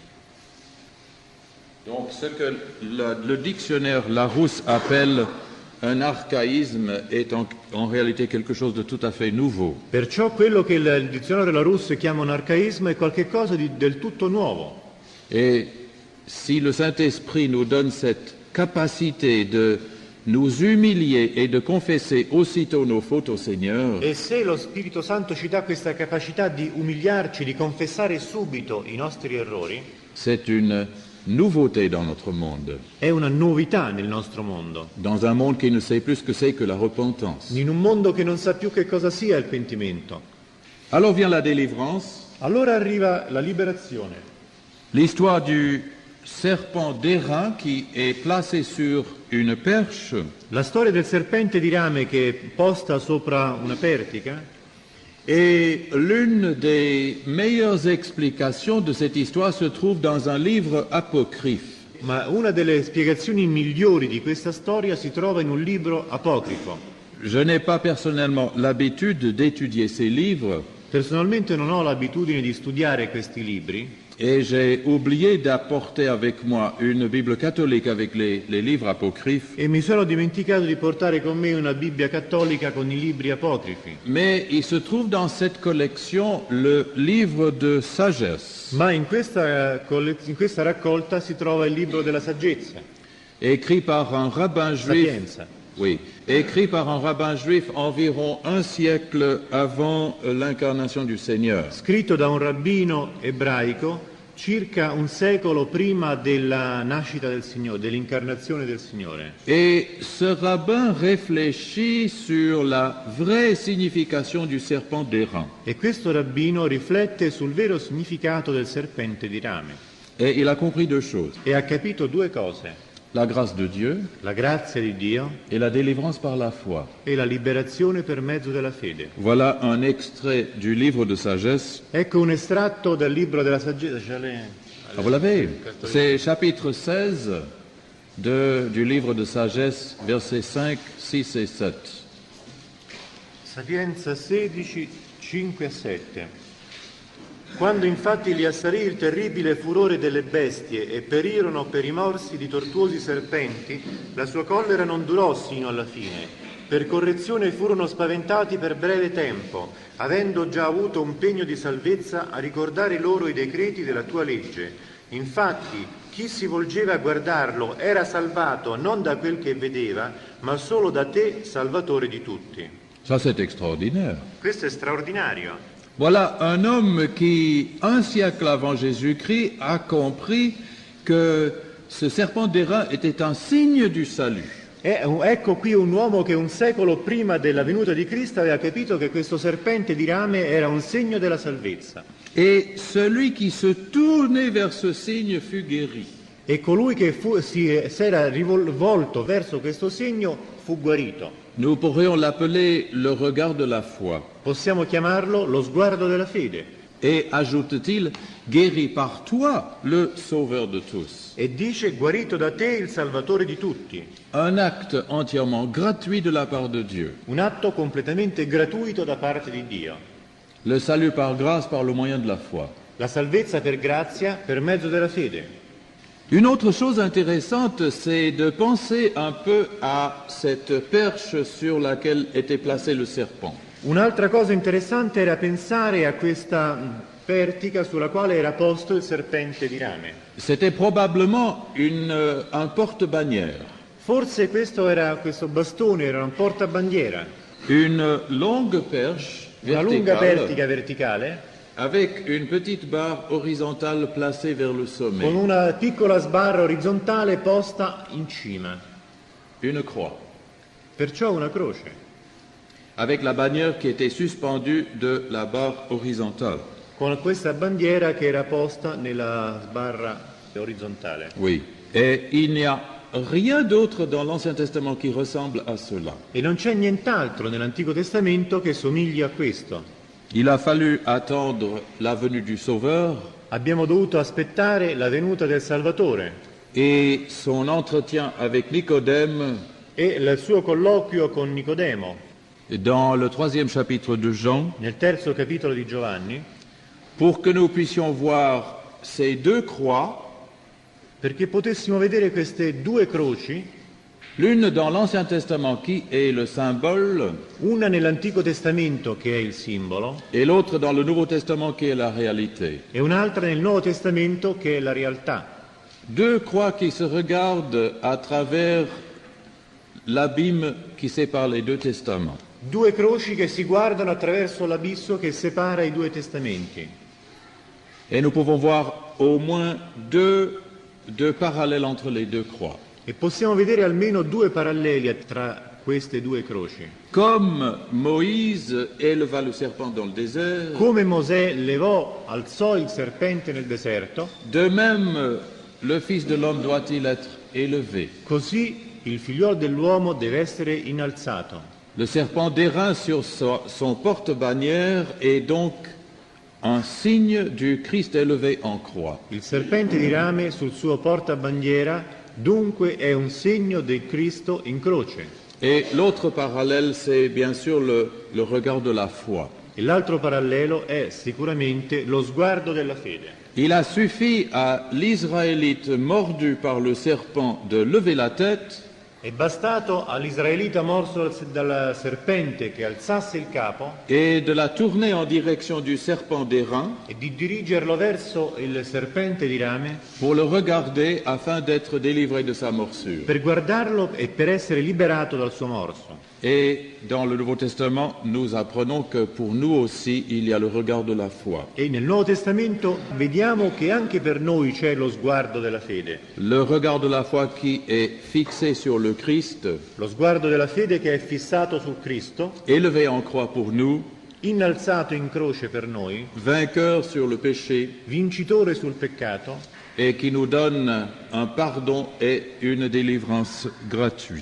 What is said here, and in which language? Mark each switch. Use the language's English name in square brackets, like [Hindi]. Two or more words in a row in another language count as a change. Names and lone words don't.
[French] Donc ce que le dictionnaire Larousse appelle un archaïsme est en réalité quelque chose de tout à fait nouveau. [Italian] Perciò quello che il dizionario Larousse chiama un arcaismo è qualcosa di del tutto nuovo. [French] Et si le Saint-Esprit nous donne cette capacité de nous humilier et de confesser aussitôt nos fautes au Seigneur, [Italian] E se lo Spirito Santo ci dà questa capacità di umiliarci, di confessare subito i nostri errori, [French] c'est une nouveauté dans notre monde, [Italian] è una novità nel nostro mondo. [French] dans un monde qui ne sait plus ce que c'est que la repentance. [Italian] In un mondo che non sa più che cosa sia il pentimento. [French] Alors vient la délivrance, [Italian] Allora arriva la liberazione. [French] l'histoire du serpent d'airain qui est placé sur une perche [Italian] La storia del serpente di rame che è posta sopra una pertica [French] et l'une des meilleures explications de cette histoire se trouve dans un livre apocryphe. [Italian] ma una delle spiegazioni migliori di questa storia si trova in un libro apocrifo. [French] Je n'ai pas personnellement l'habitude d'étudier ces livres [Italian] Personalmente non ho l'abitudine di studiare questi libri [French] et j'ai oublié d'apporter avec moi une Bible catholique avec les livres apocryphes, [Italian] e mi sono dimenticato di portare con me una Bibbia cattolica con i libri apocrifi. [French] mais il se trouve dans cette collection le livre de sagesse, [Italian] Ma in questa raccolta si trova il libro della saggezza, [French] écrit par un rabbin juif. Sapienza, Oui, écrit par un rabbin juif environ un siècle avant l'incarnation du Seigneur. [Italian] scritto da un rabbino ebraico circa un secolo prima della nascita del Signore, dell'incarnazione del Signore. [French] Et ce rabbin réfléchit sur la vraie signification du serpent d'airain. [Italian] E questo rabbino riflette sul vero significato del serpente di rame [French] Et il a compris deux choses, [Italian] e ha capito due cose: [French] la grâce de Dieu [Italian] la grazia di Dio [French] et la délivrance par la foi. [Italian] e la liberazione per mezzo della fede. [French] Voilà un extrait du livre de sagesse. [Italian] Ecco un estratto dal libro della saggezza. [French] Ah, vous l'avez? C'est chapitre 16 du livre de sagesse, versets 5, 6 et 7. [Italian] Sapienza 16, 5 e 7. Quando infatti li assalì il terribile furore delle bestie e perirono per i morsi di tortuosi serpenti, la sua collera non durò sino alla fine. Per correzione furono spaventati per breve tempo, avendo già avuto un pegno di salvezza a ricordare loro i decreti della tua legge. Infatti, chi si volgeva a guardarlo era salvato non da quel che vedeva, ma solo da te, Salvatore di tutti. [French] Ça, c'est extraordinaire. [Italian] Questo è straordinario. [French] Voilà un homme qui, un siècle avant Jésus-Christ, a compris que ce serpent d'airain était un signe du salut. [Italian] Ecco qui un uomo che un secolo prima della venuta di Cristo aveva capito che questo serpente di rame era un segno della salvezza. [French] Et celui qui se tournait vers ce signe fut guéri. [Italian] E colui che si era rivolto verso questo segno fu guarito. [French] Nous pourrions l'appeler le regard de la foi. [Italian] Possiamo chiamarlo lo sguardo della fede. [French] Et, ajoute-t-il, guéri par toi, le sauveur de tous. [Italian] E dice: guarito da te, il Salvatore di tutti. [French] Un acte entièrement gratuit de la part de Dieu. [Italian] Un atto completamente gratuito da parte di Dio. [French] Le salut par grâce par le moyen de la foi. [Italian] La salvezza per grazia per mezzo della fede. [French] Une autre chose intéressante, c'est de penser un peu à cette perche sur laquelle était placé le serpent. [Italian] Un'altra cosa interessante era pensare a questa pertica sulla quale era posto il serpente di rame. [French] C'était probablement un porte-bannière, [Italian] Forse questo bastone era un portabandiera, [French] une longue perche [Italian] una lunga verticale pertica verticale [French] avec une petite barre horizontale placée vers le [Italian] con [French] sommet, [Italian] una piccola sbarra orizzontale posta in cima, [French] une croix, [Italian] perciò una croce, [French] avec la bannière qui était suspendue de la barre horizontale. [Italian] con questa bandiera che era posta nella sbarra orizzontale. [French] Oui. Et il n'y a rien d'autre dans l'Ancien Testament qui ressemble à cela. [Italian] E non c'è nient'altro nell'Antico Testamento che somigli a questo. [French] Il a fallu attendre la venue du Sauveur [Italian] Abbiamo dovuto aspettare la venuta del Salvatore [French] et son entretien avec Nicodème [Italian] e il suo colloquio con Nicodemo [French] dans le 3e chapitre de Jean [Italian] nel 3° capitolo di Giovanni, [French] pour que nous puissions voir ces deux croix, [Italian] perché potessimo vedere queste due croci, [French] l'une dans l'Ancien Testament qui est le symbole [Italian] una nell'Antico Testamento che è il simbolo [French] et l'autre dans le Nouveau Testament qui est la réalité. [Italian] e un'altra nel Nuovo Testamento che è la realtà. [French] Deux croix qui se regardent à travers l'abîme qui sépare les deux testaments. [Italian] Due croci che si guardano attraverso l'abisso che separa i due testamenti. [French] Et nous pouvons voir au moins deux parallèles entre les deux croix. [Italian] E possiamo vedere almeno due paralleli tra queste due croci. [French] Comme Moïse éleva le serpent dans le désert, [Italian] Come Mosè alzò il serpente nel deserto, [French] de même le Fils de l'homme doit-il être élevé. [Italian] così il figliolo dell'uomo deve essere innalzato. [French] Le serpent d'airain sur son porte-bannière est donc un signe du Christ élevé en croix. [Italian] Il serpente di rame sul suo portabandiera dunque è un segno del Cristo in croce. [French] Et l'autre parallèle, c'est bien sûr le regard de la foi. [Italian] E l'altro parallelo è sicuramente lo sguardo della fede. [French] Il a suffi à l'Israélite mordu par le serpent de lever la tête [Italian] È bastato all'israelita morso dal serpente che alzasse il capo [French] et de la tourner en direction du serpent d'airain [Italian] e di dirigerlo verso il serpente di rame [French] pour le regarder afin d'être délivré de sa morsure. [Italian] per guardarlo e per essere liberato dal suo morso. [French] Et dans le Nouveau Testament, nous apprenons que pour nous aussi, il y a le regard de la foi. [Italian] E nel Nuovo Testamento vediamo che anche per noi c'è lo sguardo della fede. [French] Le regard de la foi qui est fixé sur le Christ, [Italian] Lo sguardo della fede che è fissato su Cristo, [French] élevé en croix pour nous, [Italian] innalzato in croce per noi, [French] vainqueur sur le péché, [Italian] vincitore sul peccato [French] et qui nous donne un pardon et une délivrance gratuits.